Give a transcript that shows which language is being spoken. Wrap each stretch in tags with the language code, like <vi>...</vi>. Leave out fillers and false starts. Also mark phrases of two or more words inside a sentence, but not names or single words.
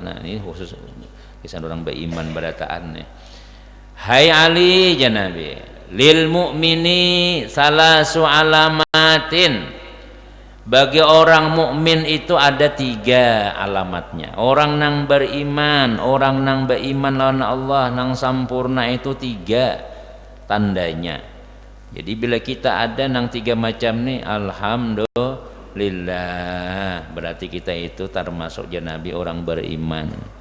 <bjn>Nah ini khusus kisah orang beriman berataan nih.</bjn> <ar>هاي علي يا نبي للمؤمن ثلاث علامات,</ar> <id>bagi orang mukmin itu ada 3 alamatnya.</id> <bjn>Orang nang beriman lawan Allah nang sampurna itu 3 tandanya. Jadi bila kita ada nang 3 macam nih, alhamdulillah, berarti kita itu termasuk ya Nabi orang beriman.</bjn>